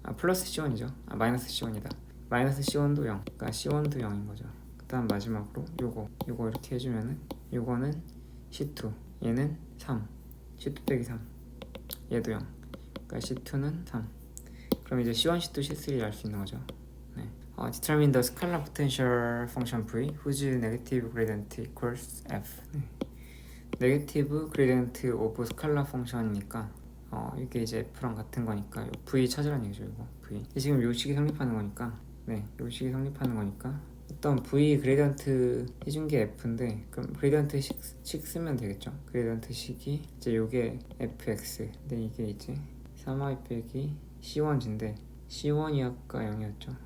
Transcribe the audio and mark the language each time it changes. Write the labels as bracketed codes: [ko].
[ko] 플러스 C1이죠. 마이너스 C1이다. 마이너스 C1도 0. 그러니까 C1도 0인 거죠. 그 다음 마지막으로 요거 이렇게 해주면은 요거는 C2, 얘는 3, C2 빼기 3, 얘도 0. 그러니까 C2는 3. 그럼 이제 C1, C2, C3를 알 수 있는 거죠. [en] Determine the scalar potential function V whose negative gradient equals F. 네게티브 그레디언트 오브 스칼라 펑션이니까 [ko] 이게 이제 F랑 같은 거니까 V 찾으라는 얘기죠. 이거 V. 지금 요 식이 성립하는 거니까 요 식이 성립하는 거니까 어떤 V 그레디언트 해준 게 F인데 그럼 그레디언트 식 쓰면 되겠죠. 그레디언트 식이 이제 요게 fx 근데 이게 이제 3y 빼기 c1인데 c1이 아까 0이었죠.